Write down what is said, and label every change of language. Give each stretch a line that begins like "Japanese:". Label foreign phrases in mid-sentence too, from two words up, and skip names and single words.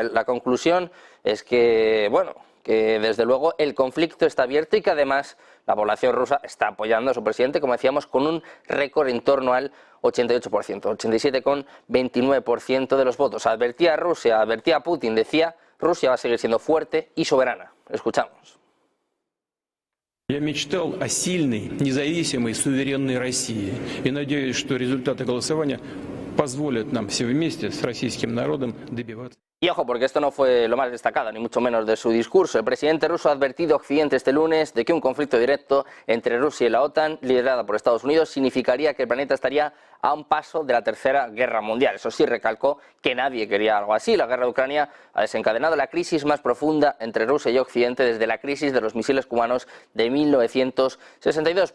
Spanish: La conclusión es que, bueno, que desde luego el conflicto está abierto y que además la población rusa está apoyando a su presidente, como decíamos, con un récord en torno al 88%, 87,29% de los votos. Advertía a Rusia, advertía a Putin, decía, Rusia va a seguir siendo fuerte y soberana. Escuchamos.
Russian: Я мечтал о сильной, независимой, суверенной России и надеюсь, что результаты голосования позволят нам все вместе с российским народом добиваться.
Spanish: Y ojo, porque esto no fue lo más destacado, ni mucho menos de su discurso. El presidente ruso ha advertido a Occidente este lunes de que un conflicto directo entre Rusia y la OTAN, liderada por Estados Unidos, significaría que el planeta estaría a un paso de la Tercera Guerra Mundial. Eso sí, recalcó que nadie quería algo así. La guerra de Ucrania ha desencadenado la crisis más profunda entre Rusia y Occidente desde la crisis de los misiles cubanos de 1962.